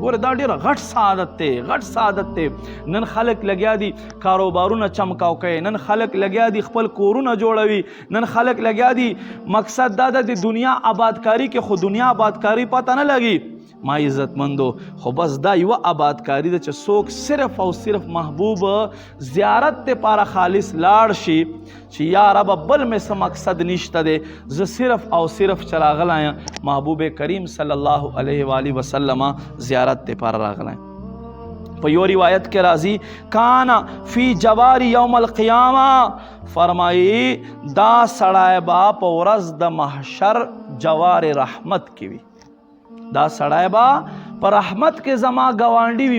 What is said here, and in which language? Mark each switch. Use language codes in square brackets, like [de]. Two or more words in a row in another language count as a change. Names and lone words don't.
[ps] ګوره دا ډېره غټ سعادت دی، غټ سعادت دی. نن خلک لګیا دي کاروبارونه چمکاو کوي، نن خلک لګیا دي خپل کورونه جوړوي، نن خلک لګیا دي مقصد دا ده د دنیا آبادکاری کې، خو دنیا آبادکاری پته نه لګي. ما عزت مندو خو بس دا یو آبادکاری ده چې څوک صرف او صرف محبوب زیارت ته پاره خالص لاړ شي چې یا رب بل مې څه مقصد نشته دی، زه صرف او صرف چې راغلی یم محبوب کریم [ar] صلی اللہ علیہ وآلہ وسلم [ps] زیارت ته پاره راغلی. په یو روایت کې راځي [ar] کانا فی جواری یوم القیامه، [ps] فرمایی دا سړی با په ورځ د محشر جوار رحمت کې وي، دا سړی با پر رحمت کې زما گوانډي وي.